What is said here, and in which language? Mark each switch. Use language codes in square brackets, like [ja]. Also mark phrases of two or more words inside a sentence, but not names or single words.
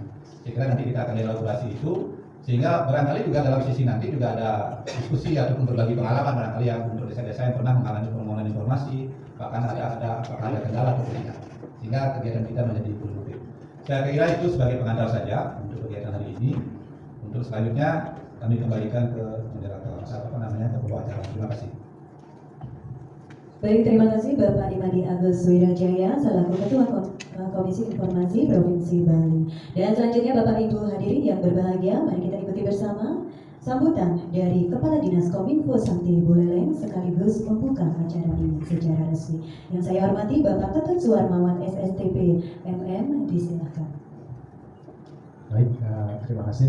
[id] Saya kira nanti kita akan elaborasi itu sehingga barangkali juga dalam sisi nanti juga ada diskusi ataupun berbagi pengalaman barangkali yang untuk desa-desa yang pernah mengalami permohonan informasi, bahkan ada kendala atau tidak, sehingga kegiatan kita menjadi produktif. Saya kira itu sebagai pengantar saja untuk kegiatan hari ini. Untuk selanjutnya kami kembalikan ke moderator, ke pembawa acara. Terima kasih. Baik, terima kasih Bapak Imadi Agus Wirajaya selaku Ketua Komisi Informasi Provinsi Bali. Dan selanjutnya Bapak Ibu hadirin yang berbahagia, mari kita ikuti bersama sambutan dari Kepala Dinas Kominfo Sakti Buleleng sekaligus membuka acara ini secara resmi. Yang saya hormati Bapak Ketut Suwarmawan SSTP MM, disilakan. Baik, terima kasih.